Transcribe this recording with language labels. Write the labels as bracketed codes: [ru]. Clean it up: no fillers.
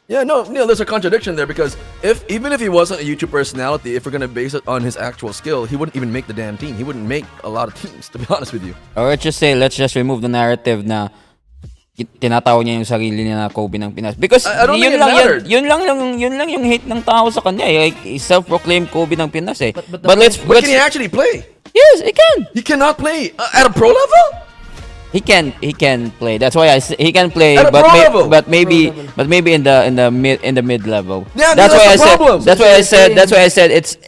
[en] Yeah, no, Neil, there's a contradiction there because even if he wasn't a YouTube personality, if we're gonna base it on his actual skill, he wouldn't even make the damn team. He wouldn't make a lot of teams, to be honest with you. Or let's just remove the narrative [tl] na tinatawag niya yung sarili niya na Kobe ng Pinas. Because [en] I don't think it mattered. [tl] yun lang yung hate ng tao sa kanya. [en] Like, self-proclaimed Kobe ng Pinas eh. But But can he actually play? Yes, he can. He cannot play at a pro level. He can play. That's why he can play, At a pro level. but maybe in the mid level. Yeah, that's why I said. problem. That's why I said it's